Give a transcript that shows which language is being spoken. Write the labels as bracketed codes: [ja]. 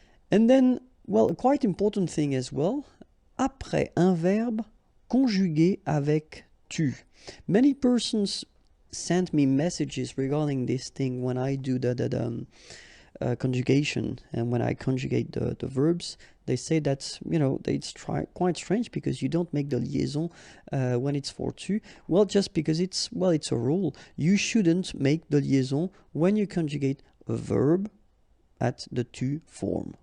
[en] And then, well, a quite important thing as well. [fr] Après un verbe conjugué avec tu. [en] Many persons send me messages regarding this thing when I do the conjugation, and when I conjugate the verbs, they say that, you know, it's quite strange because you don't make the liaison when it's for tu. Well, just because it's a rule. You shouldn't make the liaison when you conjugate a verb at the tu form.